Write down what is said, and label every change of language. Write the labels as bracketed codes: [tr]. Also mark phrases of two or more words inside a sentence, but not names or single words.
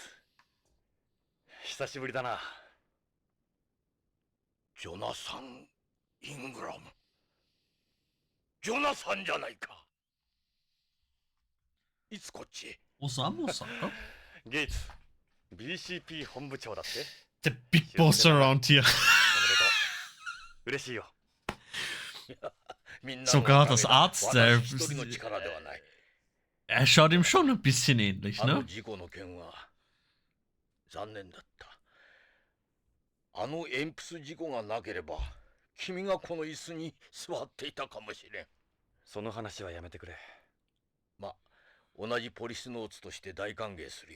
[ja] 久しぶりだな。ジョナサン・イングラム。ジョナサンじゃないか。いつこっちへ。おさんかゲイツ、BCP 本部長だって。 [en] The big boss around here. [ja] 嬉しいよ。 [de] Sogar das Arzt, er schaut ihm schon ein bisschen ähnlich, ne? [ja] 残念だった。あの鉛筆事故がなければ、君がこの椅子に座っていたかもしれん。その話はやめてくれ。ま、同じポリスノーツとして大歓迎するよ。